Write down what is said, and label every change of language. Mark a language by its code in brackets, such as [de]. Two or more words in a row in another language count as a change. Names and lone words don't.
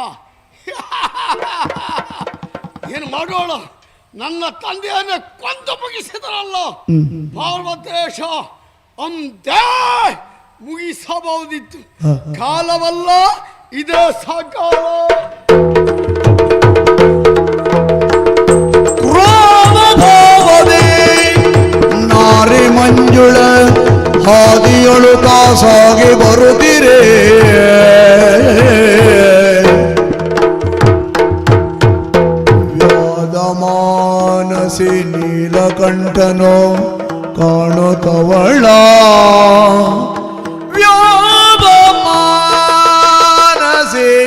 [kn] ಏನು ಮಾಡೋಣ, ನನ್ನ ತಂದೆಯನ್ನೇ ಕೊಂದು ಮುಗಿಸಿದರಲ್ಲ ಪಾರ್ವತೇಶ, ಅಂದೇ ಮುಗಿಸಬಹುದಿತ್ತು. ಕಾಲವಲ್ಲ ಇದೇ ಸಕಾಲ. ನಾರಿ ಮಂಜುಳ ಹಾದಿಯೊಳು ಕಾಸಾಗಿ ಬರುತ್ತಿರೇ, ವ್ಯಾದ ಮಾನಸಿ ನೀಲಕಂಠನೋ ಕಾಣುತ್ತವಳ, ವ್ಯಾದ ಮಾನಸಿ